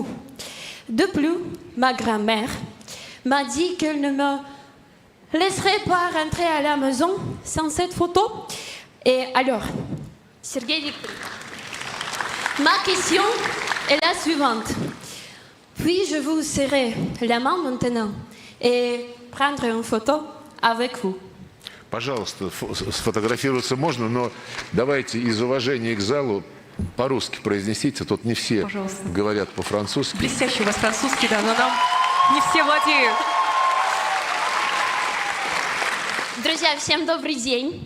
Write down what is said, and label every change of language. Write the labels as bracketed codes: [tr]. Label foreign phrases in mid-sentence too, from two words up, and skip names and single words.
[fr] De plus, ma grand-mère m'a dit qu'elle ne me laisserait pas rentrer à la maison sans cette photo. Et alors, Sergei Viktorovich, ma question est la suivante. Puis-je vous serrer la main maintenant et prendre une photo avec vous? [ru] Пожалуйста, сфотографироваться можно, но давайте из уважения к залу по-русски произнесите. Тут не все Пожалуйста. говорят по-французски. Блестящий у вас французский, да, но нам не все владеют. Друзья, всем добрый день.